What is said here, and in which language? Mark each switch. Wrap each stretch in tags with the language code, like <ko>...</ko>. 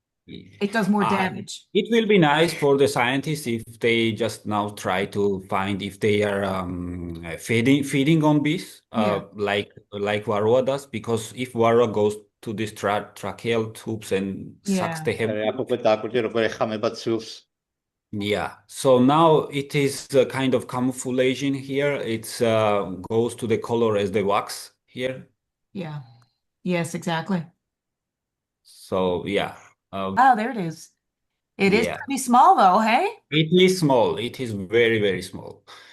<en>It does more Uh, damage. it will be nice for the scientists if they just now try to find if they are feeding on bees, Yeah. like Varroa does, because if Varroa goes to these tracheal tubes and sucks Yeah. the hem.</en> <ka>აქ უკვე დააკვირდი როგორ ეხამება ცვილს.</ka> <en>Yeah. So now it is a kind of camouflaging here. It's goes to the color as the wax here. Yeah. Yes, exactly. So yeah. Oh, there it is. It is Yeah. pretty small though, hey? It is small. It is very, very small.</en>